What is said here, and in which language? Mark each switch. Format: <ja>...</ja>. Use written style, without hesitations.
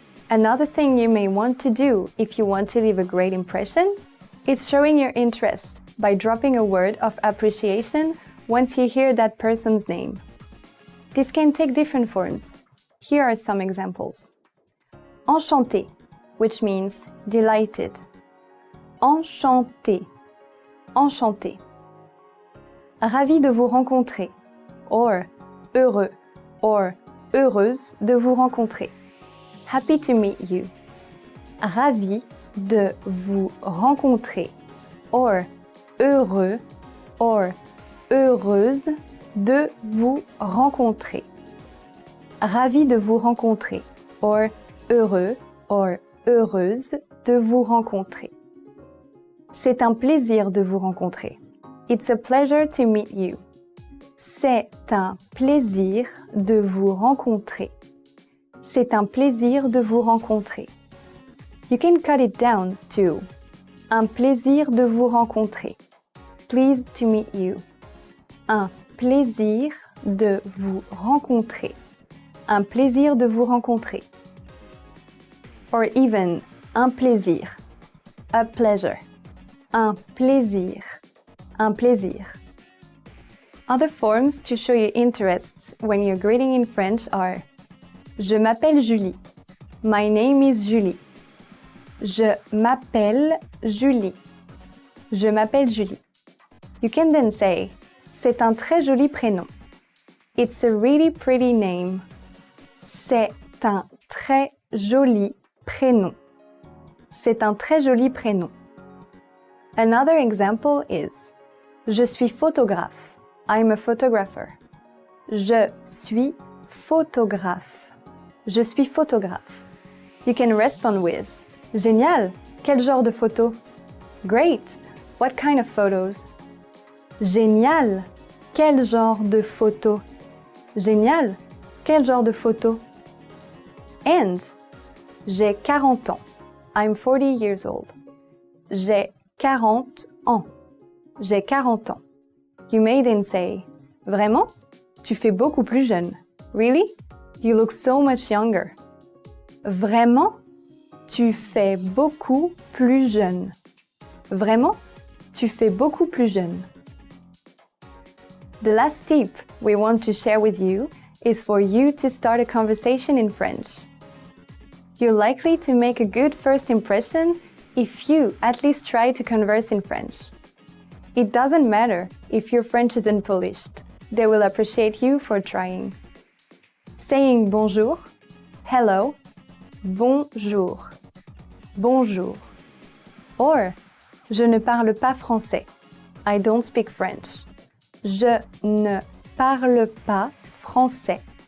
<en>Another thing you may want to do if you want to leave a great impression is showing your interest by dropping a word of appreciation once you hear that person's name. This can take different forms. Here are some examples.</en> <fr>Enchanté,</fr> <en>which means delighted.</en> <fr>Enchanté, enchanté. Ravi de vous rencontrer, or heureux, or heureuse de vous rencontrer.</fr> <en>Happy to meet you.</en> <fr>Ravi de vous rencontrer, or heureux, or heureuse de vous rencontrer. Ravi de vous rencontrer, or heureux, or heureuse de vous rencontrer. C'est un plaisir de vous rencontrer.</fr> <en>It's a pleasure to meet you.</en> <fr>C'est un plaisir de vous rencontrer. C'est un plaisir de vous rencontrer.</fr> <en>You can cut it down to</en> <fr>un plaisir de vous rencontrer.</fr> <en>Pleased to meet you.</en> <fr>Un plaisir de vous rencontrer. Un plaisir de vous rencontrer. Or even un plaisir.</fr> <en>A pleasure.</en> <fr>Un plaisir. Un plaisir.</fr> <en>Other forms to show your interests when you're greeting in French are</en> <fr>Je m'appelle Julie.</fr> <en>My name is Julie.</en> <fr>Je m'appelle Julie. Je m'appelle Julie.</fr> <en>You can then say</en> <fr>C'est un très joli prénom.</fr> <en>It's a really pretty name.</en> <fr>C'est un très joli prénom. C'est un très joli prénom.</fr> <en>Another example is</en> <fr>Je suis photographe.</fr> <en>I'm a photographer.</en> <fr>Je suis photographe. Je suis photographe.</fr> <en>You can respond with</en> <fr>Génial! Quel genre de photo?</fr> <en>Great! What kind of photos?</en> <fr>Génial! Quel genre de photo? Génial! Quel genre de photo?</fr> <en>And</en> <fr>J'ai 40 ans.</fr> <en>I'm 40 years old.</en> <fr>J'ai 40 ans. J'ai 40 ans.</fr> <en>You may then say</en> <fr>Vraiment? Tu fais beaucoup plus jeune.</fr> <en>Really? You look so much younger.</en> <fr>Vraiment? Tu fais beaucoup plus jeune. Vraiment? Tu fais beaucoup plus jeune.</fr> <en>The last tip we want to share with you is for you to start a conversation in French. You're likely to make a good first impression if you at least try to converse in French. It doesn't matter if your French is unpolished. They will appreciate you for trying.</en> <fr>Saying bonjour, hello, bonjour, bonjour. Or, je ne parle pas français.</fr> <en>I don't speak French.</en> <fr>Je ne parle pas français.</fr>